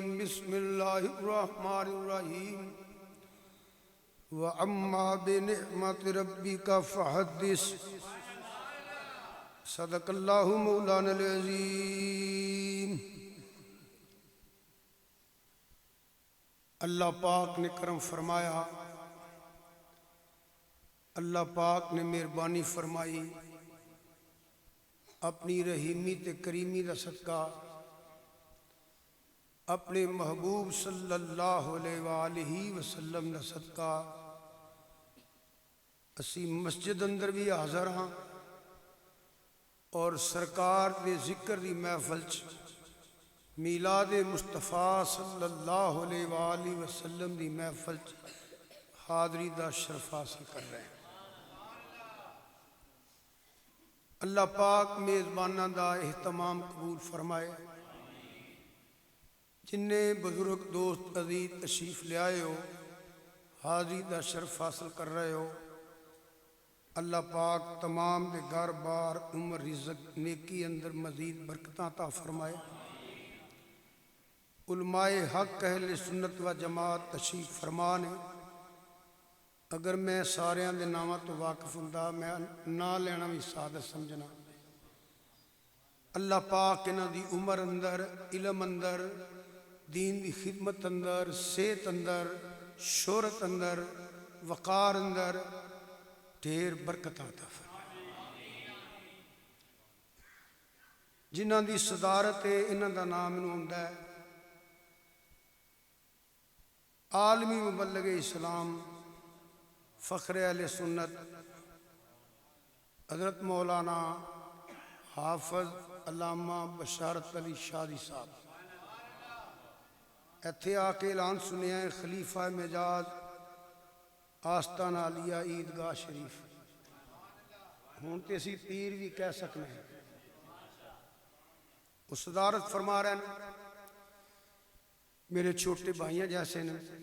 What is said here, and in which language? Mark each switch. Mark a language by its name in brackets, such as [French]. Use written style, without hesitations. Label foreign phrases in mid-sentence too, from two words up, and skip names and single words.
[Arabic] بسم الله الرحمن الرحيم. وأما بنعمة ربك فحدث. صدق الله مولانا العظيم. [Punjabi] اللہ پاک نے کرم فرمایا، اللہ پاک نے مہربانی فرمائی. اپنی رحیمی تے کریمی دا صدقہ اپنے محبوب [Arabic] صلى الله عليه وسلم [Punjabi] دا صدقہ اسی مسجد اندر بھی حاضر ہاں اور سرکار دے ذکر دی محفل چ میلاد مصطفیٰ [Arabic] صلى الله عليه وسلم [Punjabi] دی محفل چ حاضری دا شرف حاصل کر رہے ہیں. اللہ پاک میزباناں دا اہتمام قبول فرمائے. جنے بزرگ دوست عزیز تشریف لے آئے ہو، حاضری دا شرف حاصل کر رہے ہو، اللہ پاک تمام دے گھر بار عمر رزق نیکی اندر مزید برکتاں عطا فرمائے. علمائے حق اہل سنت و جماعت تشریف فرما نے. اگر میں ساریاں دے ناواں توں واقف ہوندا میں نا لینا بھی سعادت سمجھنا. اللہ پاک انہاں دی عمر اندر، علم اندر، دین کی خدمت اندر، صحت اندر، شہرت اندر، وقار اندر ڈھیر برکت عطا فرمائے. جنہاں دی صدارت ہے انہاں دا نام مینوں آؤندا ہے عالمی مبلغ اسلام فخر اہل سنت حضرت مولانا حافظ علامہ بشارت علی شادی صاحب. ایتھے آکے اعلان سنیا ہے خلیفہ مزاج آستانہ عالیہ عیدگاہ شریف. ہوں تو اسی پیر بھی کہہ سکتے ہیں. وہ صدارت فرما رہے ہیں، میرے چھوٹے بھائیوں جیسے نے.